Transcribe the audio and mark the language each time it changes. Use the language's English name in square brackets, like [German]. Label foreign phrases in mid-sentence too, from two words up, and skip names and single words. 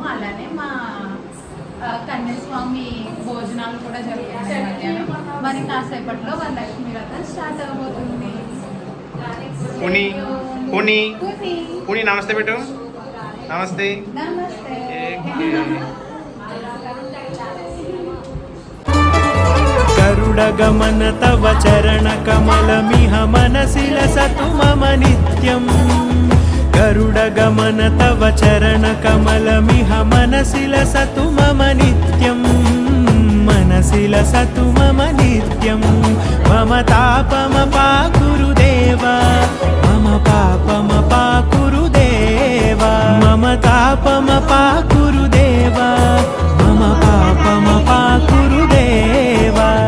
[Telugu] అలానే మా కన్యాస్వామి భోజనాలు కూడా జరుగుతున్నాయి మధ్యాహ్నం. మరి కాసేపట్లో వరలక్ష్మి వ్రతం స్టార్ట్ అవబోతుంది. నమస్తే పెట్టు. నమస్తే. నమస్తే. [Sanskrit] गरुडगमन तव चरणकमलमिह मनसि लसतु मम नित्यम् गरुडगमन तव चरणकमलमिह मनसि लसतु मम नित्यम् मनसि लसतु मम नित्यम् मम तापमपाकुरु देव मम पापमपाकुरु देव मम तापमपाकुरु देव मम पापमपाकुरु देव